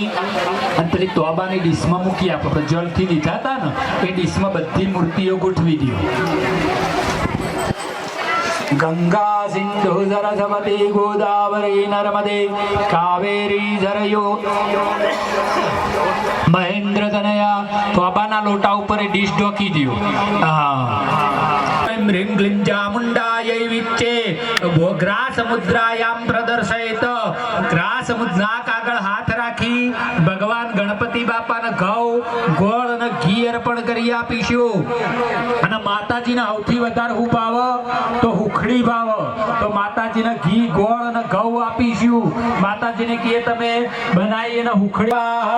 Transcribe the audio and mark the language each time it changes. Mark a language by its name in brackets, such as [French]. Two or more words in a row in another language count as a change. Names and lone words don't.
[Gujarati] અંતરી તોબાની ડીશમાં મૂકી આપો, જળથી લીધા હતા ને એ ડીશમાં બધી મૂર્તિઓ ગોઠવી દો। [Sanskrit] ગંગા સિંધુ સરસ્વતી ગોદાવરી નર્મદે કાવેરી જરયો મહેન્દ્ર તનયા। [Gujarati] તોબાના લોટા ઉપર એ ડીશ ઢોકી દો। [Sanskrit] ह्रीं क्लीं चामुण्डायै विच्चे ग्रास मुद्रायां प्रदर्शयेत। [Gujarati] ग्रास मुद्रा कागળ હાથ રાખી ભગવાન ગણપતિ બાપાને ઘઉં ગોળ અને ઘી અર્પણ કરી આપીશું। અને માતાજીને સૌથી વધારે હું ભાવ તો હુખડી ભાવ, તો માતાજીને ઘી ગોળ અને ઘઉં આપીશું। માતાજીને કહીએ તમે બનાવી એને હુખડી।